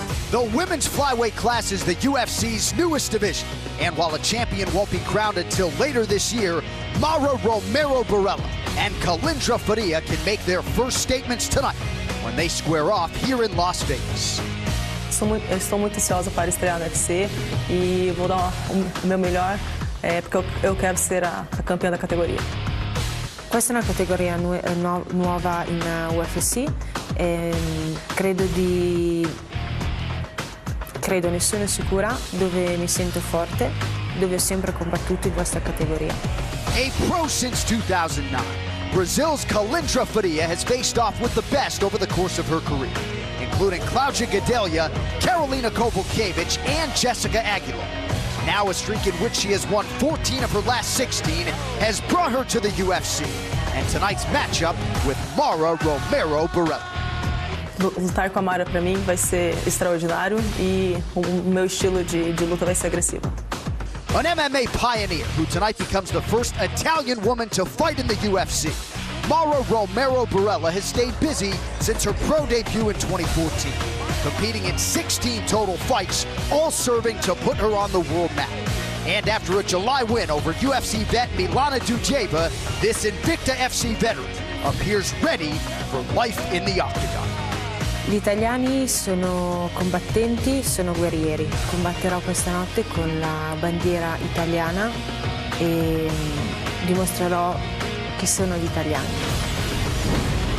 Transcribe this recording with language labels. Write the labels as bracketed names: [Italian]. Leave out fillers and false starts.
[English] The women's flyweight class is the UFC's newest division. And while a champion won't be crowned until later this year, Mara Romero Borella and Kalindra Faria can make their first statements tonight when they square off here in Las Vegas. [Portuguese] Eu estou muito ansiosa para estrear no UFC e vou dar o meu melhor porque eu quero ser a campeã da categoria. [Italian] Questa è una categoria nuova in UFC e credo nessuno è sicura, dove mi sento forte, dove ho sempre combattuto in questa categoria. [English] A pro since 2009, Brazil's Kalindra Faria has faced off with the best over the course of her career, including Claudia Gadelha, Karolina Kowalkiewicz, and Jessica Aguilar. Now a streak in which she has won 14 of her last 16 has brought her to the UFC. And tonight's matchup with Mara Romero Borella. [Portuguese] Lutar com a Mara para mim vai ser extraordinário e o meu estilo de luta vai ser agressivo. [English] An MMA pioneer who tonight becomes the first Italian woman to fight in the UFC. Mara Romero Borella has stayed busy since her pro debut in 2014, competing in 16 total fights, all serving to put her on the world map. And after a July win over UFC vet Milana Dujeva, this Invicta FC veteran appears ready for life in the octagon. [Italian] Gli italiani sono combattenti, sono guerrieri. Combatterò questa notte con la bandiera italiana e dimostrerò che sono gli italiani.